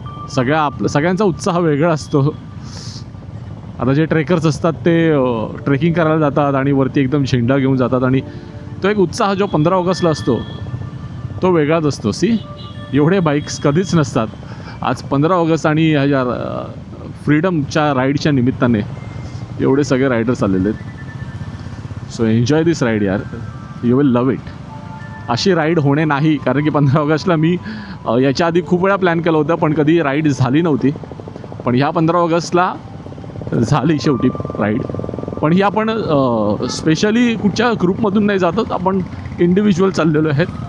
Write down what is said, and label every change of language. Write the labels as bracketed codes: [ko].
[mr] सगळ्यांचा उत्साह वेगळा असतो. आता जे ट्रेकर्स असतात ते ट्रेकिंग करायला जातात आणि वरती एकदम झेंडा घेऊन जातात, आणि तो एक उत्साह जो 15 ऑगस्टला असतो तो वेगळाच असतो. एवढे बाईक्स कधीच नसतात. आज 15 ऑगस्ट आणि ह्या फ्रीडमच्या राईडच्या निमित्ताने एवढे सगळे रायडर्स आलेले आहेत. [en] So enjoy this ride यार, you will love it. [mr] अशी राईड होणे नाही, कारण की 15 ऑगस्टला मी याच्या आधी खूप वेळा प्लॅन केलं होतं, पण कधी राईड झाली नव्हती. पण ह्या 15 ऑगस्टला झाली शेवटी राईड. पण ही आपण स्पेशली कुठच्या ग्रुपमधून नाही जातच, आपण इंडिव्हिज्युअल चाललेलो आहेत.